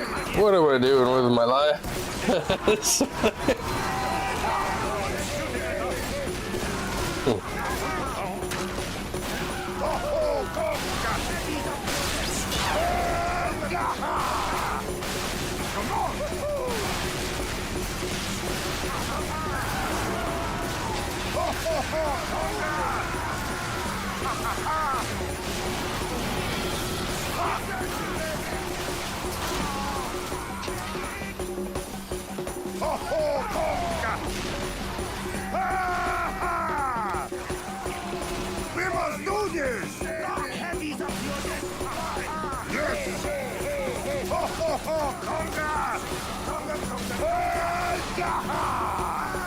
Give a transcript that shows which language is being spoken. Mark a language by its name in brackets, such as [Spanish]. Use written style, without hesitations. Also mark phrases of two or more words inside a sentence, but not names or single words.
[English] what am I doing with my life? Ho, ho, conga! Come on! Ho, ho, ho, conga! Ho, ho, conga! Ah! We must do this! Yes! Ho, ho, ho, conga! Ah!